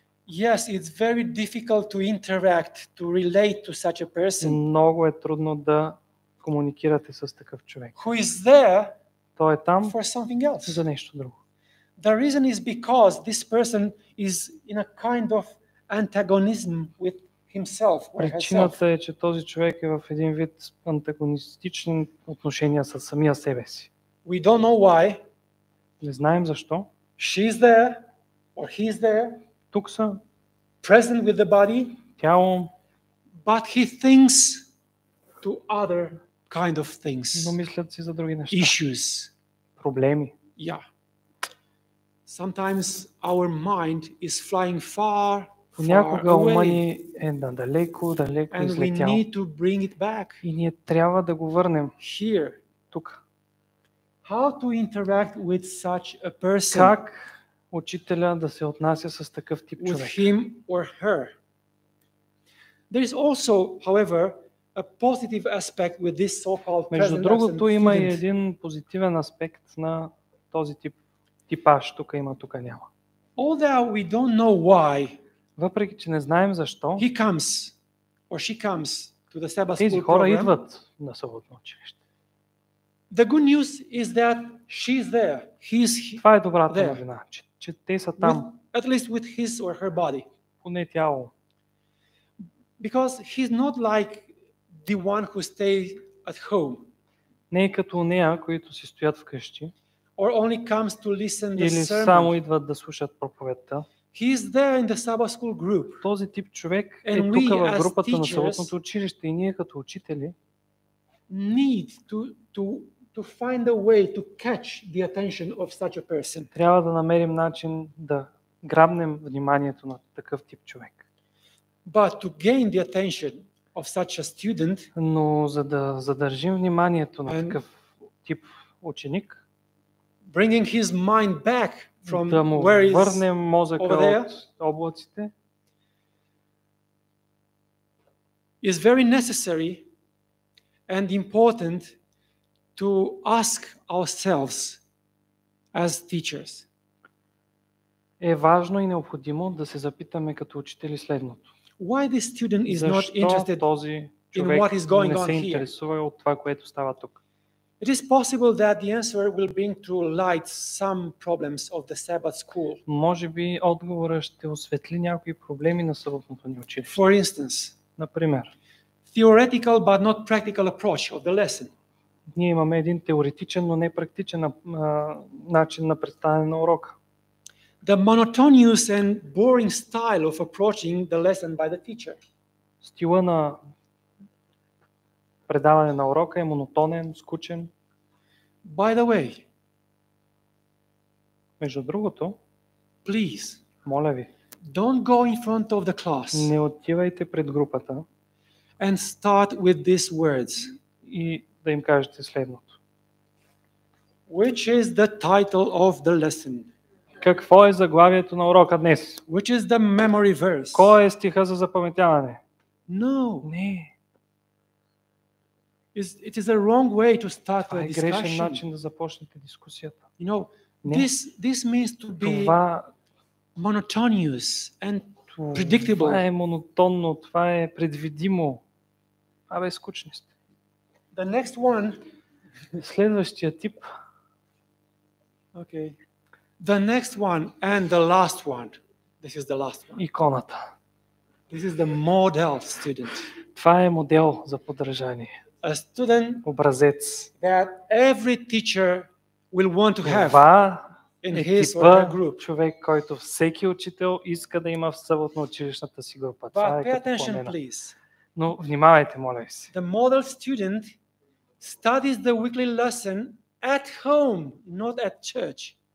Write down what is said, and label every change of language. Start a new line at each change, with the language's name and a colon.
English: Yes, it's very difficult to interact, to relate to such a person
Bulgarian: Много е трудно да комуникирате с такъв човек.
English: who is there
Bulgarian: Той е там
English: for something else.
Bulgarian: за нещо друго.
English: The reason is because this person is in a kind of antagonism with himself or herself.
Bulgarian: Причината е, че този човек е в един вид антагонистични отношения с самия себе си.
English: We don't know why.
Bulgarian: Не знаем защо.
English: She's there or he's there,
Bulgarian: Тук са
English: present with the body,
Bulgarian: тяло,
English: but he thinks to other kind of things,
Bulgarian: но мислят си за други неща.
English: issues.
Bulgarian: Проблеми.
English: Yeah. Sometimes our mind is flying far, far
Bulgarian: Понякога ума
English: away,
Bulgarian: ни е надалеко, далеко
English: and we
Bulgarian: излетял.
English: need to bring it back
Bulgarian: И ние трябва да го върнем
English: here.
Bulgarian: тук.
English: How to interact with such a person,
Bulgarian: Как учителя да се отнася с такъв тип
English: with
Bulgarian: човек?
English: him or her? There is also, however, a positive aspect with this so-called
Bulgarian: Между
English: present
Bulgarian: другото
English: absent
Bulgarian: има и
English: student.
Bulgarian: един позитивен аспект на този типаж. Тук има, тук няма.
English: Although we don't know why
Bulgarian: Въпреки, че не знаем защо,
English: he comes or she comes to the Sabbath
Bulgarian: тези
English: school
Bulgarian: хора
English: program,
Bulgarian: идват на съботно училище.
English: the good news is that she's there. He's
Bulgarian: Това е добрата
English: there.
Bulgarian: новина, че те са
English: with,
Bulgarian: там,
English: at least with his or her body.
Bulgarian: поне тяло.
English: Because he's not like the one who stays at home
Bulgarian: Не е като нея, които си стоят вкъщи
English: or only comes to listen the
Bulgarian: или
English: sermon.
Bulgarian: само идват да слушат проповедта.
English: He is there in the Sabbath school group.
Bulgarian: Този тип човек е
English: And
Bulgarian: тук
English: we,
Bulgarian: в
English: as
Bulgarian: групата на
English: teachers,
Bulgarian: съботното училище и ние като учители
English: Need to find a way to catch the attention of such a person.
Bulgarian: трябва да намерим начин да грабнем вниманието на такъв тип човек.
English: But to gain the attention of such a student,
Bulgarian: Но за да задържим вниманието на
English: And-
Bulgarian: такъв тип ученик,
English: bringing his mind back from
Bulgarian: да му
English: where is
Bulgarian: върнем мозъка
English: over there?
Bulgarian: от облаците,
English: is very necessary and important to ask ourselves as teachers.
Bulgarian: Е важно и необходимо да се запитаме като учители следното.
English: Why this student is not
Bulgarian: Защо
English: interested
Bulgarian: този
English: in
Bulgarian: човек
English: what is going
Bulgarian: не
English: on
Bulgarian: се
English: here?
Bulgarian: интересува от това, което става тук?
English: It is possible that the answer will bring to light some problems of the Sabbath school.
Bulgarian: Може би отговорът ще осветли някои проблеми на съботното ни училище.
English: For instance,
Bulgarian: Например,
English: theoretical but not practical approach of the lesson.
Bulgarian: ние имаме един теоретичен, но не практичен начин на представяне на урока.
English: The monotonous and boring style of approaching the lesson by the teacher.
Bulgarian: Стила на предаване на урока е монотонен, скучен.
English: By the way,
Bulgarian: Между другото,
English: please,
Bulgarian: моля ви,
English: don't go in front of the class
Bulgarian: не отивайте пред групата
English: and start with these words.
Bulgarian: и да им кажете следното.
English: Which is the title of the lesson?
Bulgarian: Какво е заглавието на урока днес?
English: Which is the memory verse?
Bulgarian: Кой е стиха за запаметяване?
English: No.
Bulgarian: Не.
English: It is a wrong way to start
Bulgarian: Това
English: a
Bulgarian: е грешен
English: discussion.
Bulgarian: начин да започнете дискусията.
English: You know,
Bulgarian: Не.
English: this means to be
Bulgarian: Това
English: monotonous and predictable.
Bulgarian: е монотонно, това е предвидимо. Абе, скучни сте.
English: The next one,
Bulgarian: Следващия тип,
English: okay. The next one and the last one. This is the last one.
Bulgarian: иконата.
English: This is the model student.
Bulgarian: Това е модел за подражание.
English: A student
Bulgarian: Образец.
English: that every teacher will want to have
Bulgarian: Това
English: in
Bulgarian: е
English: his or her
Bulgarian: типа
English: group.
Bulgarian: човек, който всеки учител иска да има в съботно-училищната си група. Това
English: But
Bulgarian: е
English: pay
Bulgarian: като
English: attention,
Bulgarian: пламена.
English: please.
Bulgarian: Но внимавайте, моля ви се.
English: The model student studies the weekly lesson at home, not at church.